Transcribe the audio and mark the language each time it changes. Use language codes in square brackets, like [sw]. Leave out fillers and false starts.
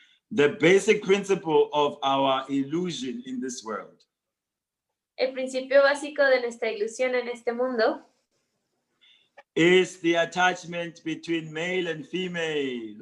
[en] the basic principle of our illusion in this world, [es] el principio básico de nuestra ilusión en este mundo, [en] is the attachment between male and female.